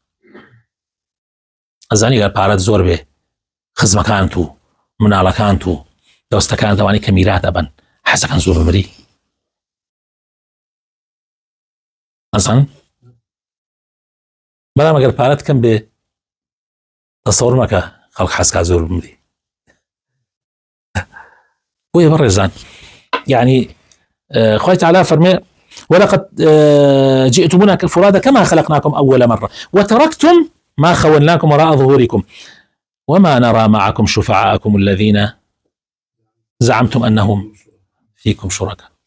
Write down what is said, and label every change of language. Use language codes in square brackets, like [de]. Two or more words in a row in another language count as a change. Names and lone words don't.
[ckb] ئەزانی گەر پارەت زۆر بێ خزمەکانت و مناڵەکانت و دەوستەکان دەوانی کە میرات ئەبن حەزەکان زۆر بمری ئەزان بەڵام ئەگەر پارەت کەم بێ تەسەوڕ مەکە خەڵک حەزکا زۆر بمری بۆیە بەڕێزان يعني خوای تعالى فرمي [ar] ولقد جئتمونا فرادا كما خلقناكم أول مرة وتركتم ما خولناكم وراء ظهوركم وما نرى معكم شفعاءكم الذين زعمتم أنهم فيكم شركاء